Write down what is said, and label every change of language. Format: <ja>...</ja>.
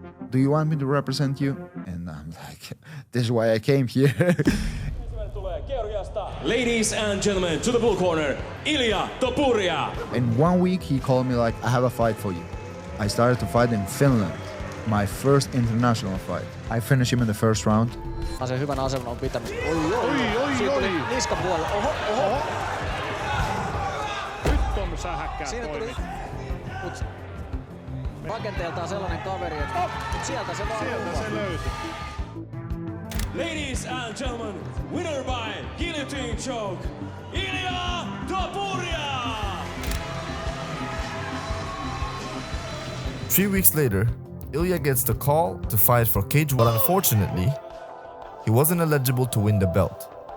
<en>Do you want me to represent you? And I'm like, this is why I came here. Ladies and gentlemen, to the blue corner, Ilia Topuria. In 1 week, he called me like, I have a fight for you. I started to fight in Finland, my first international fight. I finished him in the first round.</en> <fi>Hyvän aseman on pitänyt. Siitä tuli niskapuolella. Oho. Nyt on sähäkkää Siinä tuli rakenteeltaan sellainen kaveri, että sieltä se löytyi.</fi> <en>Ladies and gentlemen, winner by guillotine choke, Ilia Topuria! 3 weeks later, Ilia gets the call to fight for cage, but unfortunately, he wasn't eligible to win the belt.</en>